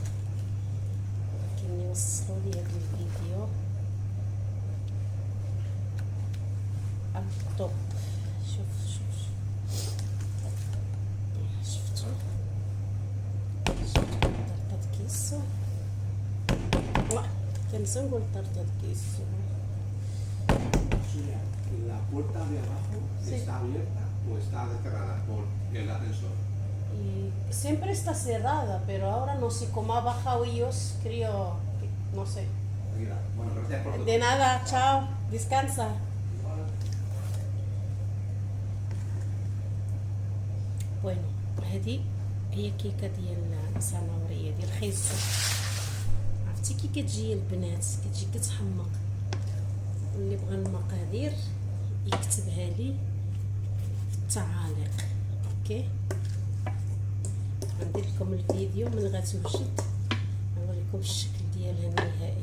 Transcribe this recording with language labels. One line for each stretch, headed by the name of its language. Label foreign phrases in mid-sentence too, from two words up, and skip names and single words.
Arabic: كاين يوصلوا لي هذا الفيديو الطوب. شوف شفتوا طرطة كيسو. كنسى نقول طرطة كيسو.
Spanish: La puerta de abajo está abierta o está cerrada por el ascensor. Y siempre está cerrada, pero ahora no sé cómo ha bajado ellos, creo, no sé. Mira, bueno, gracias por todo. De nada, chao, descansa. Bueno,
Arabic: هذه هي كيكه ديال الصناوريه ديال الخيزو. عرفتي كي كتجي البنات كتجي كتحمق. اللي بغى المقادير يكتبها لي في التعاليق. اوكي، غندير لكم الفيديو من غتوجد نوريكم الشكل ديالها النهائي.